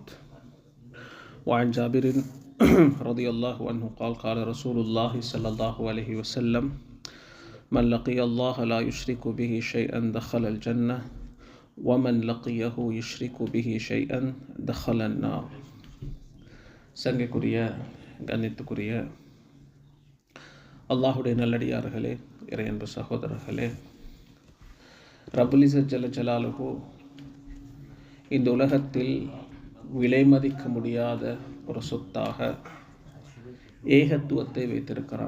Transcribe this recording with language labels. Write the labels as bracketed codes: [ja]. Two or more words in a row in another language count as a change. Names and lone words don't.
[ar] وعن جابر رضي الله عنه قال: قال رسول الله صلى الله عليه وسلم: من لقي الله لا يشرك به شيئا دخل الجنة ومن لقيه يشرك به شيئا دخل النار. [ta] சங்கைக்குரிய கண்ணியத்துக்குரிய அல்லாஹுடைய நல்லடியார்களே, இறையன்பு சகோதரர்களே, [ar] رب العزة جل جلاله [ta] இந்த உலகத்தில் விலை மதிக்க முடியாத ஒரு சொத்தாக ஏகத்துவத்தை வைத்திருக்கிறான்.